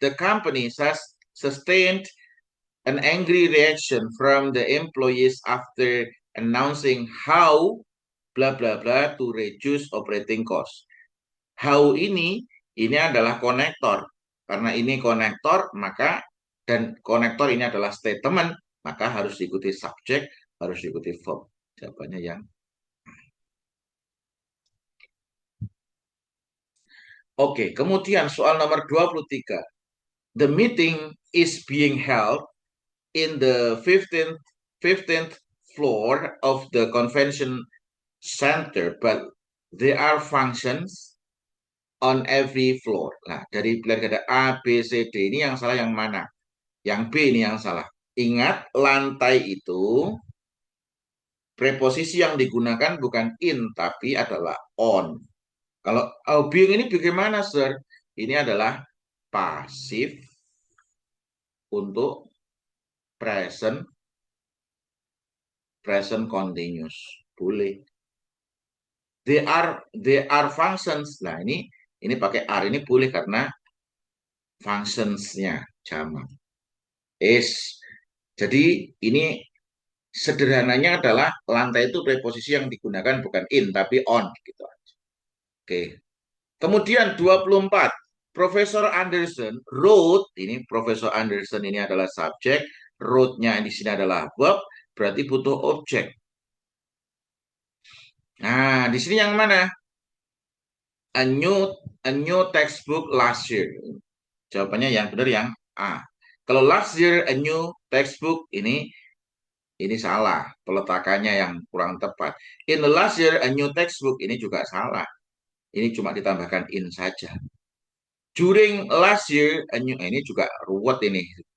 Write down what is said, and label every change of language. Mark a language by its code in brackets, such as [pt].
[en] The company has sustained an angry reaction from the employees after announcing how bla bla bla to reduce operating cost. [id] How ini adalah konektor. Karena ini konektor, maka dan konektor ini adalah statement, maka harus diikuti subjek, harus diikuti verb. Jawabannya yang Oke, kemudian soal nomor 23. [en] The meeting is being held in the 15th floor of the convention center, but there are functions on every floor. [id] Nah, dari pilihan kata A, B, C, D ini yang salah yang mana? Yang B ini yang salah. Ingat, lantai itu preposisi yang digunakan bukan in, tapi adalah on. Kalau being ini bagaimana, sir? Ini adalah pasif untuk present continuous. Boleh. [en] They are functions. [id] Nah, ini pakai are ini boleh karena functions-nya jamak. Jadi ini sederhananya adalah lantai itu preposisi yang digunakan bukan in tapi on gitu. Oke. Kemudian 24. Profesor Anderson wrote, ini Profesor Anderson ini adalah subjek, wrote-nya di sini adalah verb, berarti butuh objek. Nah, di sini yang mana? [en] A new textbook last year. [id] Jawabannya yang benar yang A. Kalau [en] last year a new textbook [id] ini salah, peletakannya yang kurang tepat. [en] In the last year a new textbook [id] ini juga salah. Ini cuma ditambahkan in saja. [en] During last year a new [id] ini juga ruwet ini.